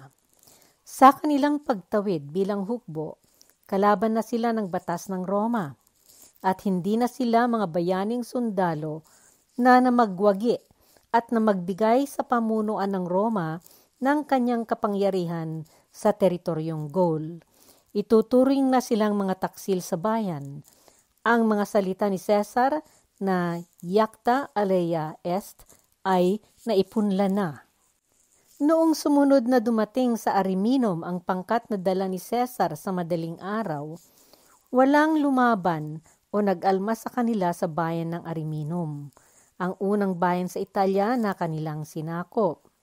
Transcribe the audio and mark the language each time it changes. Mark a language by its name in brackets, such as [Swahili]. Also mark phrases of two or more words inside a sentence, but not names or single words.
[Filipino] Sa kanilang pagtawid bilang hukbo, kalaban na sila ng batas ng Roma at hindi na sila mga bayaning sundalo na namagwagi at na magbigay sa pamunuan ng Roma ng kanyang kapangyarihan sa teritoryong Gaul. Ituturing na silang mga taksil sa bayan. Ang mga salita ni Cesar na [Latin] iacta aleia est [Filipino] ay naipunla na. Noong sumunod na dumating sa Ariminum ang pangkat na dala ni Cesar sa madaling araw, walang lumaban o nag-alma sa kanila sa bayan ng Ariminum, ang unang bayan sa Italia na kanilang sinakop.